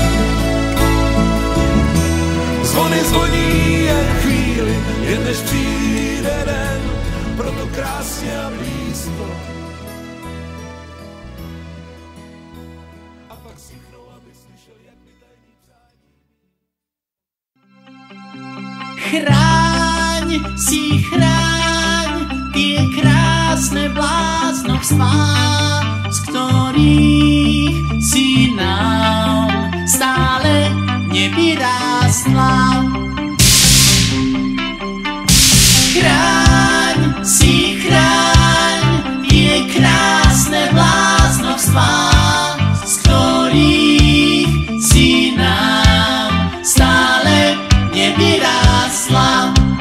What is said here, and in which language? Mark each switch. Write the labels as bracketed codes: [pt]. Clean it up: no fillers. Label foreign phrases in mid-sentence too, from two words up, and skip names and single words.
[cs] Zvony zvoní jen chvíli, jen než přijde den, proto krásně a blízko. A pak stichnou, abych slyšel, jak mi tajný přání. [sk] Chráň si chráň tie krásne bláznovstvá, z ktorých si nám stále nevyrástla. Chráň si chráň tie krásne bláznovstvá, z ktorých si nám stále nevyrástla.